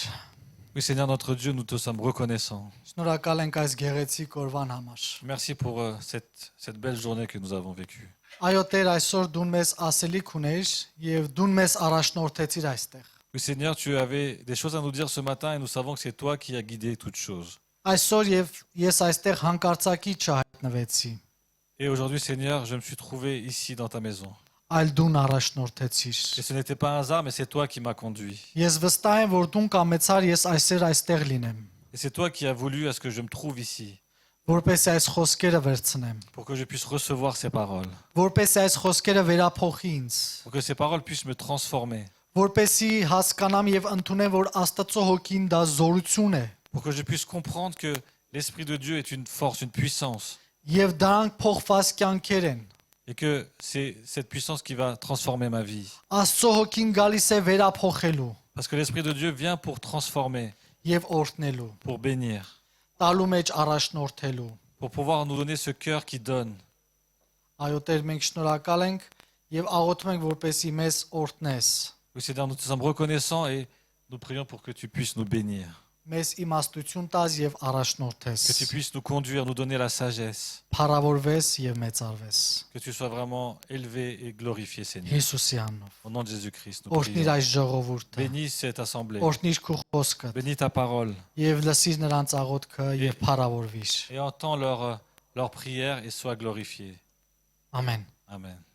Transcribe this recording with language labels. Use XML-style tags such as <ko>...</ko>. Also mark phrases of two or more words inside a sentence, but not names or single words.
<fr>Oui, Seigneur notre Dieu, nous te sommes reconnaissants.</fr> <hy>Շնորհակալ ենք այս գեղեցիկ օրվան համար։</hy> <fr>Merci pour cette belle journée que nous avons vécue.</fr> <hy>Այո, Տեր, այսօր դու մեզ ասելիք ունեիր եւ դու մեզ առաջնորդեցիր այստեղ։</hy> <fr>Oui, Seigneur, tu avais des choses à nous dire ce matin et nous savons que c'est toi qui as guidé toutes choses.</fr> <hy>Այսօր եւ ես այստեղ հանկարծակի չհայտնվեցի,</hy> <fr>Et aujourd'hui, Seigneur, je me suis trouvé ici dans ta maison.</fr> <hy>այլ դու առաջնորդեցիր։</hy> <fr>Et ce n'était pas un hasard, mais c'est toi qui m'as conduit.</fr> <hy>Ես վստահ եմ, որ դու կամեցար ես այսօր այստեղ լինեմ,</hy> <fr>Et c'est toi qui as voulu à ce que je me trouve ici,</fr> <hy>որպեսզի այս խոսքերը վերցնեմ,</hy> <fr>pour que je puisse recevoir ces paroles,</fr> <hy>որպեսզի այս խոսքերը վերափոխի ինձ,</hy> <fr>pour que ces paroles puissent me transformer,</fr> <hy>որպեսզի հասկանամ եւ ընդունեմ, որ Աստծո հոգին դա զորություն է,</hy> <fr>pour que je puisse comprendre que l'Esprit de Dieu est une force, une puissance,</fr> <hy>եւ դրանք փոխված կյանքեր են։</hy> <fr>et que c'est cette puissance qui va transformer ma vie.</fr> <hy>Աստծո հոգին գալիս է վերափոխելու</hy> <fr>Parce que l'Esprit de Dieu vient pour transformer,</fr> <hy>եւ օրհնելու,</hy> <fr>pour bénir,</fr> <hy>տալու մեջ առաջնորդելու։</hy> <fr>pour pouvoir nous donner ce cœur qui donne.</fr> <hy>Այո, Տեր, մենք շնորհակալ ենք եւ աղոթում ենք, որպեսզի մեզ օրհնես,</hy> <fr>Oui, Seigneur, nous te sommes reconnaissants et nous prions pour que tu puisses nous bénir,</fr> <hy>մեզ իմաստություն տաս եւ առաջնորդես,</hy> <fr>que tu puisses nous conduire, nous donner la sagesse,</fr> <hy>փառավորվես եւ մեծարվես։</hy> <fr>que tu sois vraiment élevé et glorifié, Seigneur.</fr> <hy>Հիսուսի անունով։</hy> <fr>Au nom de Jésus-Christ, nous</fr> <hy>Օրհնիր</hy> <fr>prions.</fr> <hy>այս ժողովուրդը,</hy> <fr>Bénis cette assemblée,</fr> <hy>օրհնիր քո խոսքը</hy> <fr>bénis ta parole</fr> <hy>եւ լսիր նրանց աղոթքը եւ փառավորվիր։</hy> <fr>et entends leur prière et sois glorifié.</fr> <hy>Ամեն։</hy> <fr>Amen.</fr>